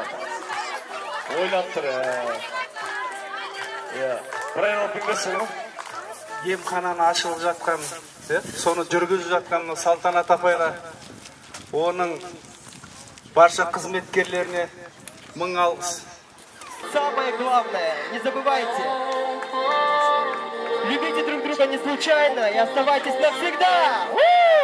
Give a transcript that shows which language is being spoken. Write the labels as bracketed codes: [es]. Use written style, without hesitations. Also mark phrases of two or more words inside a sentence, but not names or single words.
[kk] Ойлап тұр, бір айын алып келмесің ғой? Емхананы ашылып жатқан, соны жүргізіп жатқан Салтанат апайға, оның барша қызметкерлеріне мың алғыс. [ru] Самое главное, не забывайте, любите друг друга не случайно и оставайтесь навсегда!